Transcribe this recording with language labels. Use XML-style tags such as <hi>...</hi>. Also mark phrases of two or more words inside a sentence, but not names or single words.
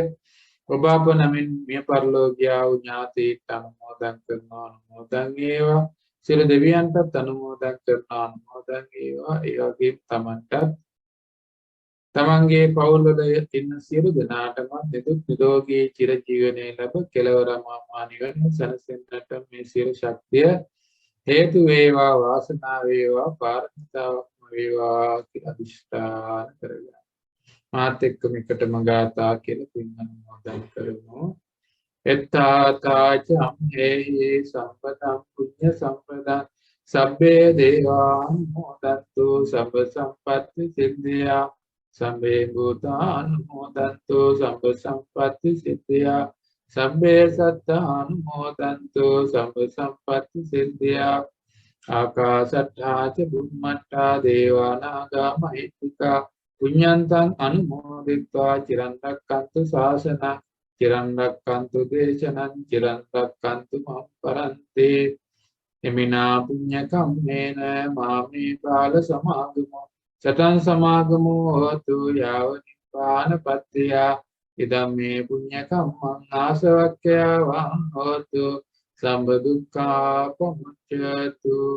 <si>ඔබ අප නමින් මිය පරලෝකියා වූ ඥාතීන්ට අනුමෝදන් කරනවා අනුමෝදන් වේවා සියලු දෙවියන්ටත් අනුමෝදන් කරනවා අනුමෝදන් වේවා ඒ වගේම තමන්ටත් තමන්ගේ පවුල්වල ඉන්න සියලු දෙනාටම නිදුක් නිරෝගී චිරජීවනයේ ලැබ කෙලවර මා නිවන සැනසෙන්නට මේ සියලු ශක්තිය හේතු වේවා වාසනාව වේවා පාරමිතාවක්ම වේවා කියලා අදිෂ්ඨාන කරගන්න. මාත් එක්කම එකටම ගාථා කියලා පින් අනුමෝදන් කරමු.</si> <pi>එත්තාතාච අම්හෙහි සම්පතං පුඤ්ඤ සම්පදං සබ්බේ දේවානුමෝදන්තු සබ්බ සම්පත්ති සිද්ධියා සබ්බේ භූතානුමෝදන්තු සබ්බ සම්පත්ති සිද්ධියා සබ්බේ සත්තානුමෝදන්තු සබ්බ සම්පත්ති සිද්ධියා ආකාශට්ඨා ච බුම්මට්ඨා දේවානාගා මහිත්‍තිකා පුඤ්ඤන්තං අනුමෝදිत्वा චිරන් රැක්කන්තු ශාසනං චිරන් රැක්කන්තු දේශනං චිරන් රැක්කන්තු මම් පරන්ති එමිනා පුඤ්ඤ කම්මේන මාමේ බාල සමාගමෝ සතං සමාගමෝ හෝතු යාව නිපානපත්තිය ඉදම්මේ පුඤ්ඤ කම්මං ආසවක්ඛ්‍යා වං හෝතු සම්බ දුක්ඛා පමුච්ඡතු.</pi>